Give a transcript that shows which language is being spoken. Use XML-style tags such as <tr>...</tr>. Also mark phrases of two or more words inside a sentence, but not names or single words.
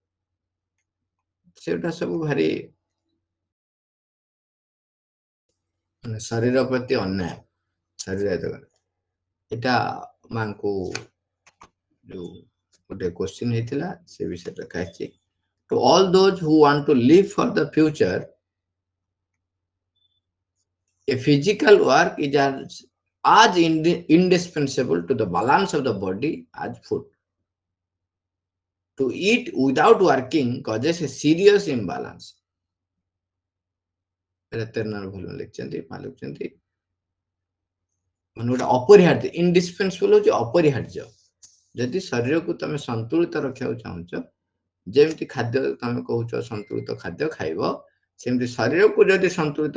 <or>ସେଟା ସବୁ ଭାରି ମାନେ ଶରୀର ପ୍ରତି ଅନ୍ୟାୟ ଶରୀର ଏଇଟା ମାଙ୍କୁ ଯୋଉ ଗୋଟେ କୋଶ୍ଚିନ୍ ହେଇଥିଲା ସେ ବିଷୟରେ ଲେଖା ହେଇଛି</or> <en>To all those who want to live for the future, a physical work is as indispensable to the balance of the body as food. To eat without working causes a serious imbalance.</en> <or>ମାନେ ଗୋଟେ ଅପରିହାର୍ଯ୍ୟ ଇଣ୍ଡିସ୍ପେନ୍ସିବଲ ହଉଛି ଅପରିହାର୍ଯ୍ୟ ଯଦି ଶରୀରକୁ ତମେ ସନ୍ତୁଳିତ ରଖିବାକୁ ଚାହୁଁଛ ଯେମିତି ଖାଦ୍ୟ ତମେ କହୁଛ ସନ୍ତୁଳିତ ଖାଦ୍ୟ ଖାଇବ ସେମିତି ଶରୀରକୁ ଯଦି ସନ୍ତୁଳିତ</or>